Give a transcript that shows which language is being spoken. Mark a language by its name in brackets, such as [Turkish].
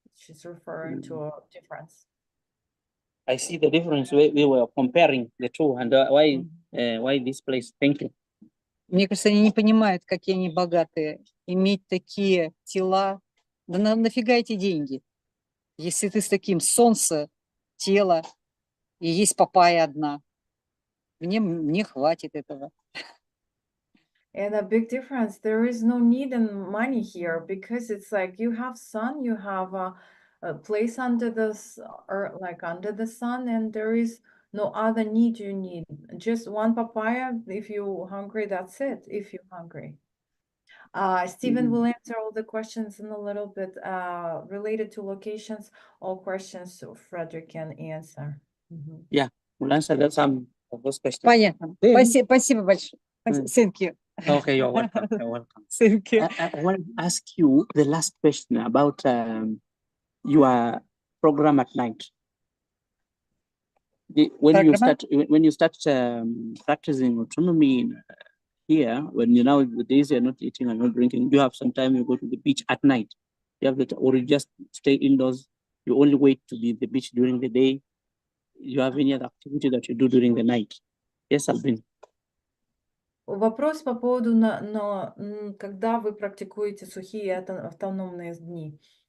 [English] She's referring to a difference. I see the difference. We were comparing the two, and why this place. Thank you. [Russian] Мне кажется, они не понимают, какие они богатые. Иметь такие тела. Да нафига эти деньги? Если ты с таким солнце, тело, и есть папайя одна. Мне хватит этого. [English] And a big difference, there is no need in money here, because it's like you have sun, you have a place under the or like under the sun, and there is no other need you need. Just one papaya if you're hungry, that's it, if you're hungry. Stephen will answer all the questions in a little bit related to locations. All questions so Frederick can answer. Yeah, we'll answer some of those questions. [Russian] Понятно. Спасибо большое. [English] Thank you. Okay, you're welcome. You're welcome. Thank you. I want to ask you the last question about your program at night. When you start practicing autonomy here, when you now the days you're not eating and not drinking, you have some time you go to the beach at night. You have or you just stay indoors. You only wait to be at the beach during the day. You have any other activity that you do during the night? Yes, Albin. [Russian] Вопрос по поводу, когда вы практикуете сухие автономные дни.